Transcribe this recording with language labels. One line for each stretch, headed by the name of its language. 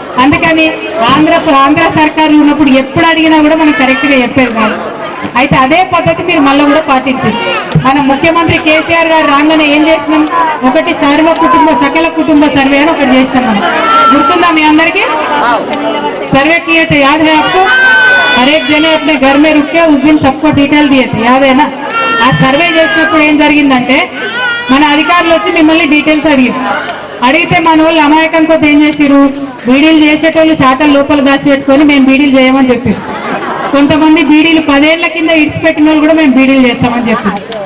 Telugu: అందుకని ఆంధ్ర సర్కారు ఉన్నప్పుడు ఎప్పుడు అడిగినా కూడా మనం కరెక్ట్గా చెప్పేది కాదు. అయితే అదే పద్ధతి మీరు మళ్ళీ కూడా పాటించారు. మన ముఖ్యమంత్రి కేసీఆర్ గారు రాగానే ఏం చేసినాం, ఒకటి సకల కుటుంబ సర్వే అని ఒకటి చేసినాం. మనం గుర్తుందా మీ అందరికీ?
Hindi: सर्वे किए थे, याद है आपको? हर एक जने अपने घर में रुक के उस दिन सबको डिटेल दिए थे, याद है ना?
Telugu: आ सर्वे చేసినప్పుడు ఏం జరిగిందంటే మన అధికారులు వచ్చి మిమ్మల్ని డీటెయిల్స్ అడిగితే మన వాళ్ళు అమాయకంతో ఏం చేసిరు, బీడీలు చేసేటోళ్ళు శాతం లోపల దాచి పెట్టుకొని మేము బీడీలు చేయమని చెప్పారు. కొంతమంది బీడీలు 10 ఏళ్ల కింద ఇడిచిపెట్టిన వాళ్ళు కూడా మేము బీడీలు చేస్తామని చెప్పారు.